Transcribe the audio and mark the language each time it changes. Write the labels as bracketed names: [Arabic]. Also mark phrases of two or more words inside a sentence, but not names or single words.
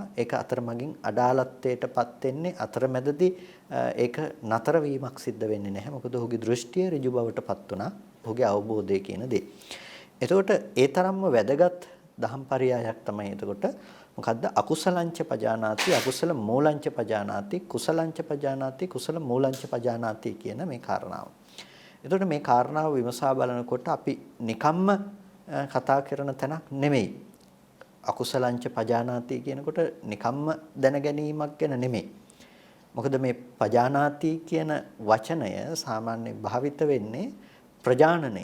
[Sinhala] ඒක අතරමඟින් අඩාලත්වයටපත් වෙන්නේ අතරමැදදී ඒක නතර වීමක් සිද්ධ වෙන්නේ නැහැ. මොකද ඔහුගේ දෘෂ්ටිය ඍජු බවටපත් වුණා. ඔහුගේ අවබෝධය කියන දේ. එතකොට ඒ තරම්ම වැදගත් දහම්පරයයක් තමයි එතකොට මොකද්ද [Pali] අකුසලංච පජානාති අකුසල මූලංච පජානාති කුසලංච පජානාති කුසල මූලංච පජානාති [Sinhala] කියන මේ කාරණාව. එතකොට මේ කාරණාව විමසා බලනකොට අපි නිකම්ම කතා කරන තැනක් නෙමෙයි. [Pali] අකුසලංච පජානාති [Sinhala] කියනකොට නිකම්ම දැන ගැනීමක් ගැන නෙමෙයි. මොකද මේ පජානාති කියන වචනය සාමාන්‍ය භාවිත වෙන්නේ ප්‍රජානනය.